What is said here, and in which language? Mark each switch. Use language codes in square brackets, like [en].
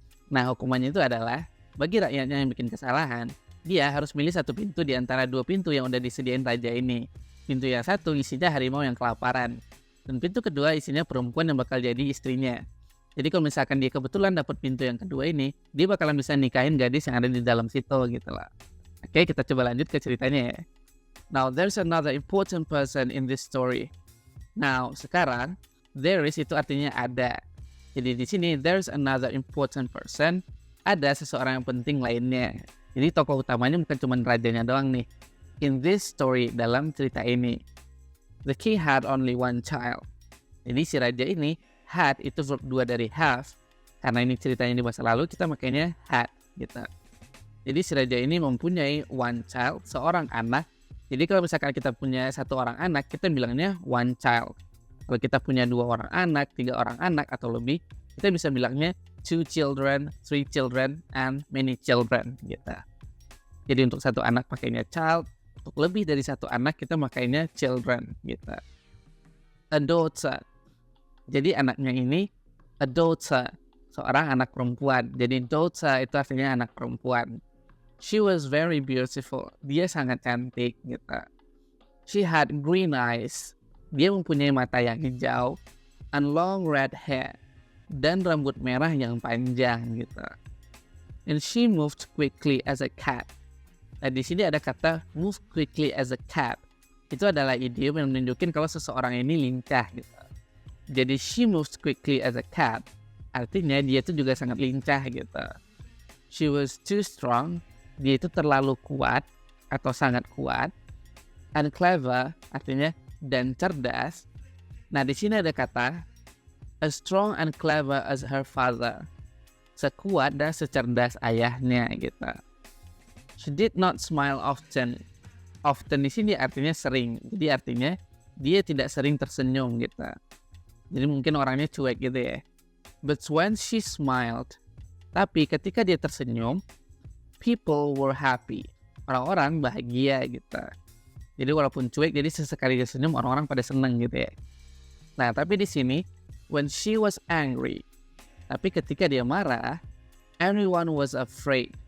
[id] Nah, hukumannya itu adalah bagi rakyatnya yang bikin kesalahan, dia harus milih satu pintu di antara dua pintu yang udah disediain raja ini. Pintu yang satu isinya harimau yang kelaparan, dan pintu kedua isinya perempuan yang bakal jadi istrinya. Jadi kalau misalkan dia kebetulan dapat pintu yang kedua ini, dia bakalan bisa nikahin gadis yang ada di dalam situ gitu lah. Oke, kita coba lanjut ke ceritanya ya. [en] Now, there's another important person in this story. [id] Now, sekarang [en] there is [id] itu artinya ada. Jadi di sini [en] there's another important person, [id] ada seseorang yang penting lainnya. Jadi tokoh utamanya bukan cuma rajanya doang nih. [en] In this story, [id] dalam cerita ini, [en] the king had only one child. [id] Jadi si raja ini had itu verb 2 dari have. Karena ini ceritanya di masa lalu, kita makanya had gitu. Jadi si raja ini mempunyai one child, seorang anak. Jadi kalau misalkan kita punya satu orang anak, kita bilangnya one child. Kalau kita punya dua orang anak, tiga orang anak atau lebih, kita bisa bilangnya [en] two children, three children, and many children [id] gitu. Jadi untuk satu anak pakainya child, untuk lebih dari satu anak kita pakainya children gitu. A daughter. Jadi anaknya ini a daughter, seorang anak perempuan. Jadi daughter itu artinya anak perempuan. [en] She was very beautiful. [id] Dia sangat cantik gitu. [en] She had green eyes. [id] Dia mempunyai mata yang hijau [en] and long red hair, [id] dan rambut merah yang panjang gitu. [en] And she moved quickly as a cat. [id] Nah, di sini ada kata [en] move quickly as a cat. [id] Itu adalah idiom yang menunjukkan kalau seseorang ini lincah gitu. Jadi [en] she moves quickly as a cat, [id] artinya dia itu juga sangat lincah gitu. [en] She was too strong. [id] Dia itu terlalu kuat atau sangat kuat. [en] And clever [id] artinya dan cerdas. Nah, di sini ada kata [en] as strong and clever as her father. [id] Sekuat dan secerdas ayahnya gitu. [en] She did not smile often. [id] Often di sini artinya sering. Jadi artinya dia tidak sering tersenyum gitu. Jadi mungkin orangnya cuek gitu ya. [en] But when she smiled, [id] tapi ketika dia tersenyum, [en] people were happy. [id] Orang-orang bahagia gitu. Jadi walaupun cuek, jadi sesekali dia senyum, orang-orang pada seneng gitu ya. Nah, tapi di sini [en] when she was angry, [id] tapi ketika dia marah, [en] everyone was afraid.